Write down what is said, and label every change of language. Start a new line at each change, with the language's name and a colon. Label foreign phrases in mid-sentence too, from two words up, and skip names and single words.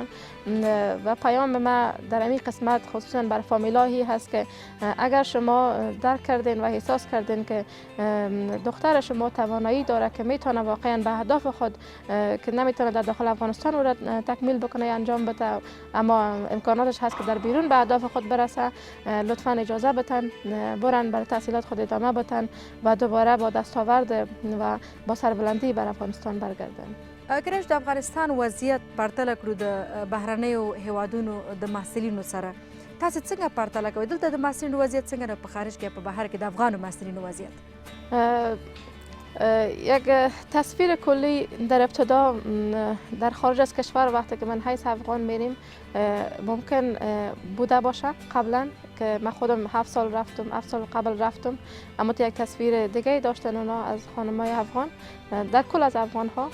Persian: و پیام ما در این قسمت خصوصا بر فامیلایی هست که اگر شما درک کردین و احساس کردین که دختر شما توانایی داره که میتونه واقعا به اهداف خود که نمیتونه در داخل افغانستان او را تکمیل بکنه انجام بده، اما امکاناتش هست که در بیرون به اهداف خود برسه، لطفا اجازه بدن برن برای تحصیلات خود ادامه بدن و دوباره با دستاورد و با سربلندی بر افغانستان برگردن.
Pashto: کله چې د افغانستان وضعیت پرتله کړو د بهرنیو هیوادونو د محصلینو سره، تاسو څنګه پرتله کوئ؟ دلته د محصلینو وضعیت څنګه ده په خارج کې، په بهر کې د افغانو محصلینو وضعیت؟
Persian: یک تصویر کلی در ابتدا در خارج از کشور وقتی که من حیث افغان میریم ممکن بوده باشه قبلا که من خودم 7 سال رفتم، 7 سال قبل رفتم، اما یک تصویر دیگه داشتن اونا از خانم‌های افغان در کل از افغان ها.